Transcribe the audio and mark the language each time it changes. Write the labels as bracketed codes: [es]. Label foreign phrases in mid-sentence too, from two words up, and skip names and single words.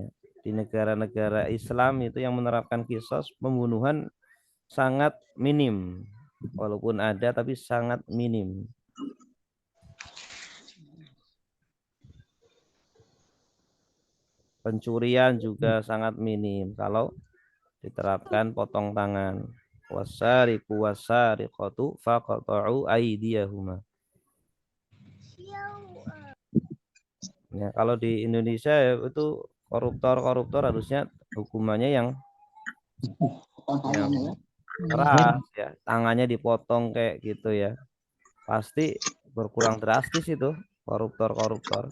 [id] Di negara-negara Islam itu yang menerapkan kisos, pembunuhan sangat minim. Walaupun ada tapi sangat minim. Pencurian juga sangat minim kalau diterapkan potong tangan. [ar] Wasariqu wasariqatu faqata'u aydiyahuma. [id] Ya, kalau di Indonesia ya, itu koruptor harusnya hukumannya yang keras ya, tangannya dipotong kayak gitu ya. Pasti berkurang drastis itu koruptor.